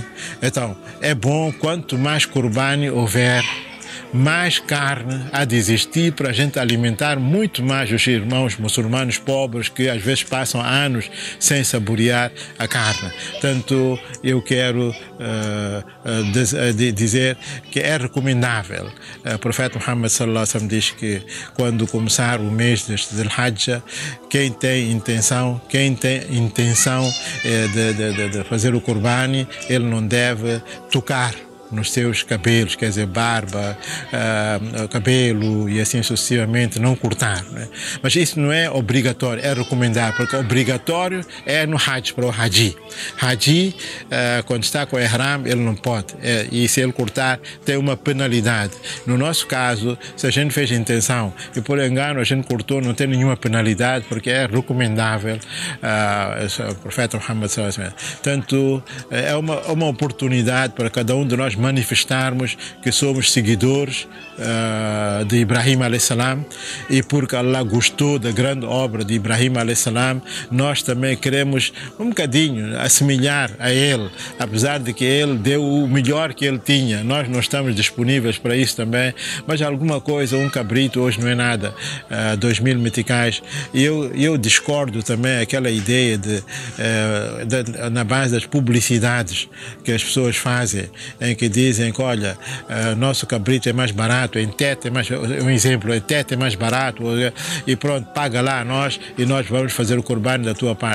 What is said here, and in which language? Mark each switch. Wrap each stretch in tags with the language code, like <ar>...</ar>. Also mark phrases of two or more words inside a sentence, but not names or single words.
<pt>Então, é bom, quanto mais corbani houver, mais carne há de existir para a gente alimentar muito mais os irmãos muçulmanos pobres que às vezes passam anos sem saborear a carne. Portanto, eu quero dizer que é recomendável. O profeta Muhammad</pt> <ar>صلى الله عليه وسلم</ar> <pt>diz que quando começar o mês de Hajj, quem tem intenção de fazer o corbani, ele não deve tocar nos seus cabelos, quer dizer, barba, cabelo e assim sucessivamente, não cortar, né? Mas isso não é obrigatório, é recomendado, porque obrigatório é no Hajj, para o Haji. Haji, quando está com o Ihram, ele não pode, e se ele cortar, tem uma penalidade. No nosso caso, se a gente fez intenção e por engano a gente cortou, não tem nenhuma penalidade, porque é recomendável, o profeta Muhammad</pt> <ar>صلى الله عليه وسلم.</ar> <pt>Portanto, é uma oportunidade para cada um de nós manifestarmos que somos seguidores de Ibrahim</pt> <ar>عليه السلام,</ar> <pt>e porque Allah gostou da grande obra de Ibrahim</pt> <ar>عليه السلام,</ar> <pt>nós também queremos um bocadinho assemelhar a ele, apesar de que ele deu o melhor que ele tinha. Nós não estamos disponíveis para isso também, mas alguma coisa, um cabrito hoje não é nada, 2000 meticais. E eu discordo também aquela ideia na base das publicidades que as pessoas fazem, em que dizem que, olha, nosso cabrito é mais barato, em Tete é mais, um exemplo, em Tete é mais barato, e pronto, paga lá a nós e nós vamos fazer o Qurbani da tua parte.</pt>